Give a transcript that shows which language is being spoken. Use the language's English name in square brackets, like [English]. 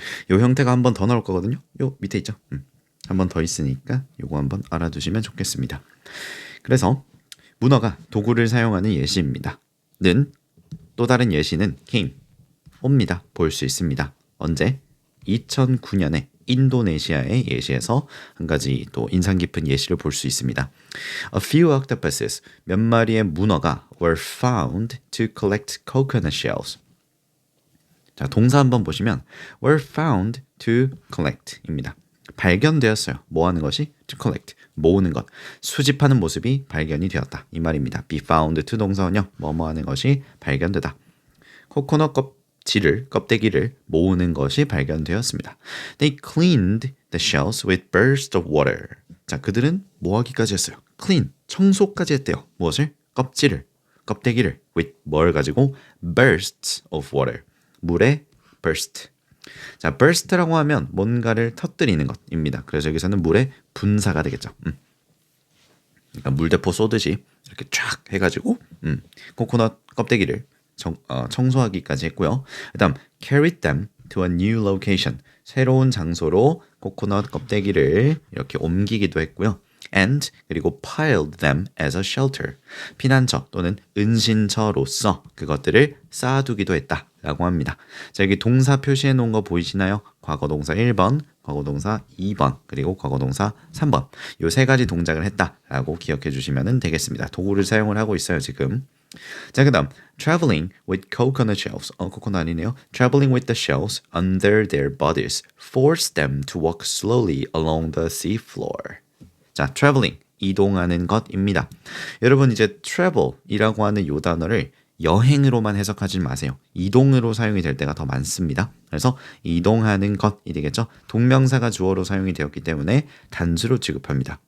[Korean] 요 형태가 한 번 더 나올 거거든요. 요 밑에 있죠. 한 번 더 있으니까 요거 한번 알아두시면 좋겠습니다. 그래서 문어가 도구를 사용하는 예시입니다. 는 또 다른 예시는 came, 옵니다. 볼 수 있습니다. 언제? 2009년에 인도네시아의 예시에서 한 가지 또 인상 깊은 예시를 볼 수 있습니다. [English] A few octopuses, [Korean] 몇 마리의 문어가 [English] were found to collect coconut shells. [Korean] 자, 동사 한번 보시면 [English] were found to collect [Korean] 입니다. 발견되었어요. 뭐 하는 것이? [English] To collect, [Korean] 모으는 것, 수집하는 모습이 발견이 되었다. 이 말입니다. [English] be found to [Korean] 동사원형, 뭐뭐 하는 것이 발견되다. 코코넛 껍데기를 모으는 것이 발견되었습니다. [English] They cleaned the shells with bursts of water. [Korean] 자, 그들은 뭐 하기까지 했어요? clean, 청소까지 했대요. 무엇을? 껍데기를 with 뭘 가지고? [English] bursts of water. [Korean] 물에 [English] burst. [Korean] 자, burst라고 하면 뭔가를 터뜨리는 것입니다. 그래서 여기서는 물의 분사가 되겠죠. 그러니까 물대포 쏘듯이 이렇게 쫙 해가지고 코코넛 껍데기를 청소하기까지 했고요. 그 다음 [English] carried them to a new location, [Korean] 새로운 장소로 코코넛 껍데기를 이렇게 옮기기도 했고요. and 그리고 [English] piled them as a shelter, [Korean] 피난처 또는 은신처로서 그것들을 쌓아두기도 했다라고 합니다. 자, 여기 동사 표시해 놓은 거 보이시나요? 과거동사 1번, 과거동사 2번, 그리고 과거동사 3번. 요 세 가지 동작을 했다라고 기억해 주시면 되겠습니다. 도구를 사용을 하고 있어요, 지금. 자, 그 다음 [English] traveling with coconut shells, [Korean] 코코넛이네요. [English] traveling with the shells under their bodies forced them to walk slowly along the sea floor. [Korean] 자, traveling, 이동하는 것입니다. 여러분 이제 travel이라고 하는 요 단어를 여행으로만 해석하지 마세요. 이동으로 사용이 될 때가 더 많습니다. 그래서 이동하는 것이 되겠죠. 동명사가 주어로 사용이 되었기 때문에 단수로 취급합니다.